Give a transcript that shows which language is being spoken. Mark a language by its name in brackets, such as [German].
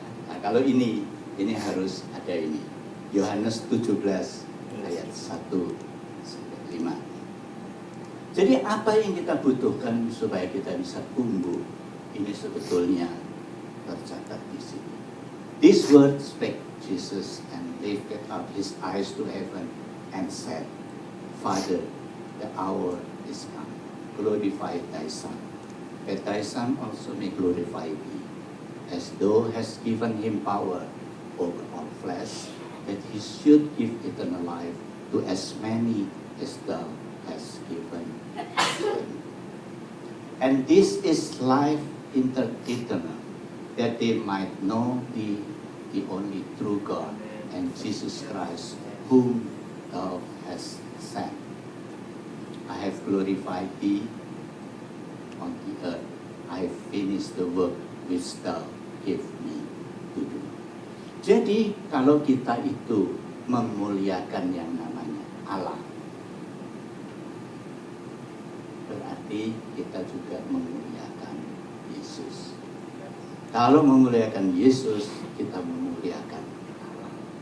[Indonesian] Nah, kalau ini harus ada ini. Yohanes 17 ayat 1-5. Jadi apa yang kita butuhkan supaya kita bisa tumbuh, ini sebetulnya tercatat di sini. [English] This word spake Jesus and lifted up his eyes to heaven and said, Father, the hour is come. Glorify thy Son, that thy Son also may glorify thee, as thou hast given him power over all flesh, that he should give eternal life to as many as thou hast given him. And this is life eternal, that they might know thee, the only true God, and Jesus Christ, whom thou hast sent. I have glorified thee on the earth. I have finished the work which thou gave me to do. [Indonesian] Jadi kalau kita itu memuliakan yang namanya Allah, berarti kita juga memuliakan Yesus. Kalau memuliakan Yesus, kita memuliakan Allah.